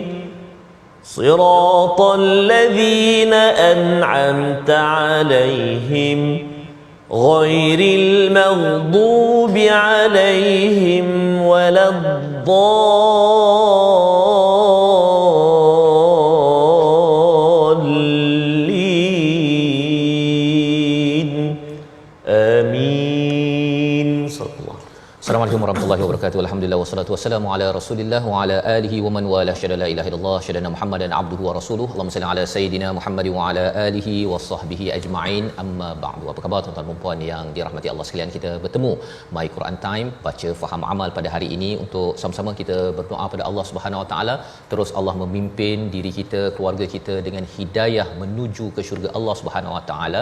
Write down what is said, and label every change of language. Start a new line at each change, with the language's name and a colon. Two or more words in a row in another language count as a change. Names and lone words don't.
Arabic: صراط الذين أنعمت عليهم غير المغضوب عليهم ولا الضالين. Amin. السلام عليكم ورحمة الله وبركاته الحمد لله والصلاة والسلام على رسول الله وعلى آله ومن والاه. أشهد أن لا إله إلا الله أشهد أن محمدا عبده ورسوله. اللهم صل على سيدنا محمد وعلى آله وصحبه أجمعين. أما بعد.
Malay: Apa khabar tuan-tuan dan puan yang dirahmati Allah sekalian? Kita bertemu My Quran Time, baca faham amal pada hari ini untuk sama-sama kita berdoa pada Allah
Arabic: سبحانه وتعالى
Malay: terus Allah memimpin diri kita, keluarga kita dengan hidayah menuju ke syurga Allah
Arabic: سبحانه وتعالى.